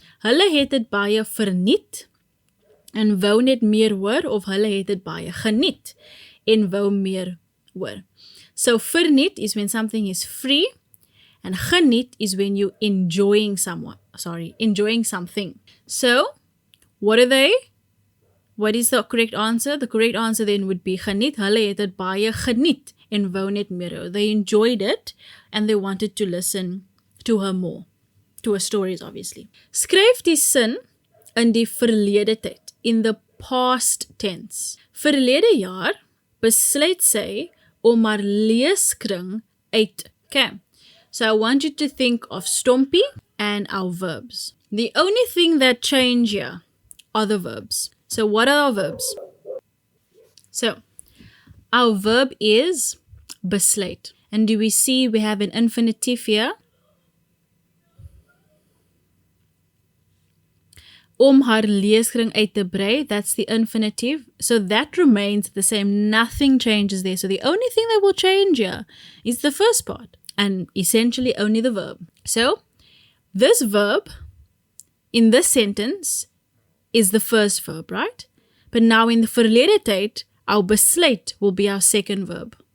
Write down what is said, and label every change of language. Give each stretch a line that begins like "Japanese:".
Afrikaans: Hulle het dit baie verniet en wou net meer hoor, of hulle het dit baie geniet en wou meer hoor.
English: So verniet is when something is free, and geniet is when you're enjoying something. So, what are they? What is the correct answer? The correct answer then would be geniet.
Afrikaans: Hulle het dit baie geniet en wou net meer hoor.
English: They enjoyed it and they wanted to listen to her more. To her stories, obviously.
Afrikaans: Skryf die sin in die verlede tyd,
English: in the past tense.
Afrikaans: Verlede jaar besluit sy om haar leeskring uit. Okay.
English: So I want you to think of Stompie and our verbs. The only thing that change here are the verbs. So what are our verbs? So our verb is besluit. And do we see we have an infinitive here?
Afrikaans: om haar leeskring uit te brei,
English: that's the infinitive. So that remains the same. Nothing changes there. So the only thing that will change here is the first part, and essentially only the verb. So this verb in this sentence is the first verb, right? But now in the verlede tyd, our besluit will be our second verb.